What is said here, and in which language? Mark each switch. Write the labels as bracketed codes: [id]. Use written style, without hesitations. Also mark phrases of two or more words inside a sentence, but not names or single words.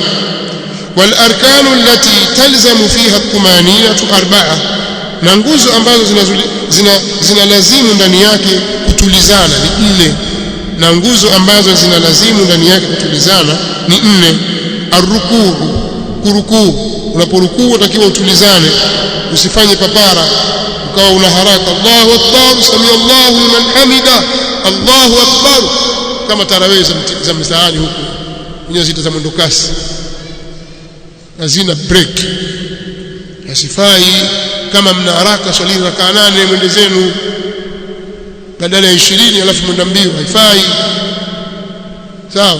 [ar] والأركان التي تلزم فيها الطمأنينة أربعة, [sw] na nguzo ambazo zinalazimu ndani yake kutulizana ni 4, na nguzo ambazo zinalazimu ndani yake kutulizana ni 4. Ar-rukuu, kurukuu, unaporukuu utakiwa utulizane, usifanye papara ukawa una haraka. [ar] الله أكبر، سمع الله لمن حمده، الله أكبر, [sw] kama tarawih za mtaani huko wenyewe zita mwendo kasi, hazina break, hasifai. Kama mna haraka swali rakaa 8 mwende zenu badala ya 20 alafu mwenda mbio, haifai, sawa.